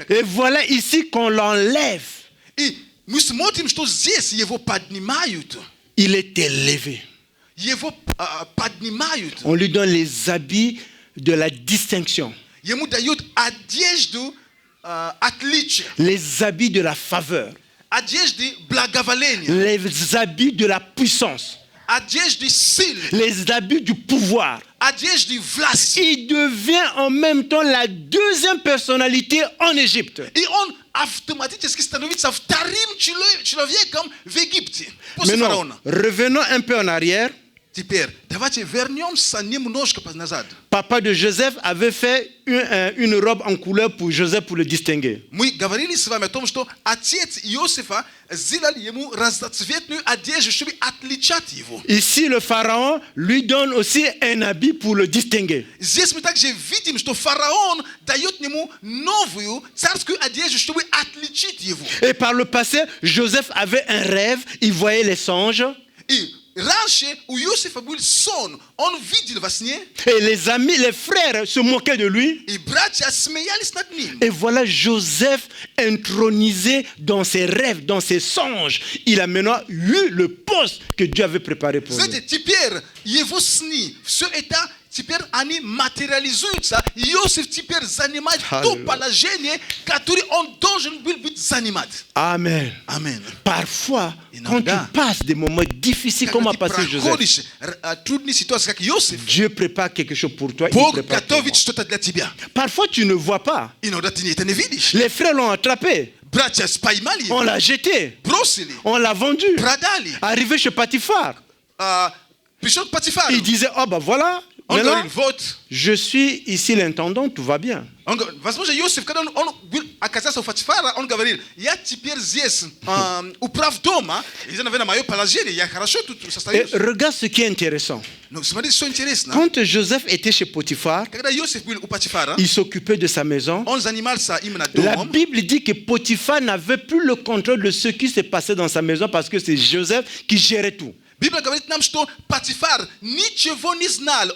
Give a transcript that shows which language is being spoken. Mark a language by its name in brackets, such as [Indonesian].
[French] Et voilà ici qu'on l'enlève. [Russian] И мы смотрим, что здесь его поднимают. [French] Il est élevé. [Russian] Его поднимают. [French] On lui donne les habits de la distinction, [Russian] Ему дают одежду отличия, [French] les habits de la faveur, [Russian] одежды благоволения, [French] les habits de la puissance, [Russian] одежды силы, [French] les habits du pouvoir. [Russian] одежды власти. [French] Il devient en même temps la deuxième personnalité en Égypte. [Russian] И он автоматически становится вторым человеком в Египте после [French] Maintenant, [Russian] фараона. [French] revenons un peu en arrière. [Russian] Теперь давайте вернемся немножко назад. [French] Papa de Joseph avait fait une robe en couleur pour Joseph pour le distinguer. [Russian] Мы говорили с вами о том, что отец Иосифа сделал ему разноцветную одежду, чтобы отличать его. [French] Ici, le pharaon lui donne aussi un habit pour le distinguer. [Russian] Здесь мы также видим, что фараон дает ему новую царскую одежду, чтобы отличить его. [French] Et par le passé, Joseph avait un rêve, il voyait les songes. [Russian] И раньше у Иосифа был сон, он видел во сне, [French] Et les amis, les frères se moquaient de lui. [Russian] и братья смеялись над ним. [French] Et voilà Joseph intronisé dans ses rêves, dans ses songes. Il a maintenant eu le poste que Dieu avait préparé pour lui. [Russian] Знаете, теперь его сны, все это, теперь они материализуются. Иосиф теперь занимает то Аллилуйя. положение, которое он должен был быть занимать. [French] Amen. [Russian] Аминь. [French] Parfois, quand [Russian] Иногда, [French] tu passes des moments difficiles, comme a [Russian] Когда ты [French] passé Joseph, [Russian] проходишь трудные ситуации, как Иосиф, [French] Dieu prépare quelque chose pour toi. Il [Russian] Бог [French] prépare pour [Russian] готовит [French] moi. [Russian] что-то для тебя. [French] Parfois, tu ne vois pas. [Russian] Иногда ты это не видишь. [French] Les frères l'ont attrapé. [Russian] Братья поймали [French] On [Russian] его, [French] l'a jeté. [Russian] бросили, [French] On l'a vendu. [Russian] продали. [French] Arrivé chez Potiphar, [Russian] Пришел к Патифару. [French] il disait, oh ben voilà, [Russian] Он [French] maintenant, [Russian] говорит, вот. [French] je suis ici l'intendant, tout va bien. [Russian] Он говорит, возможно, Иосиф, когда он оказался у Патифара, он говорил, я теперь здесь управ дома, и, наверное, мое положение, я хорошо тут [French] Et [Russian] состоюсь. [French] regarde ce qui est intéressant. [Russian] Но смотрите, что интересно. [French] Quand Joseph était chez Potiphar, [Russian] Когда Иосиф был у Патифара, [French] il s'occupait de sa maison. [Russian] он занимался именно [French] La [Russian] домом. [French] Bible dit que Potiphar n'avait plus le contrôle de ce qui se passait dans sa maison parce que c'est Joseph qui gérait tout. [Russian] Библия говорит нам, что Патифар ничего не знал.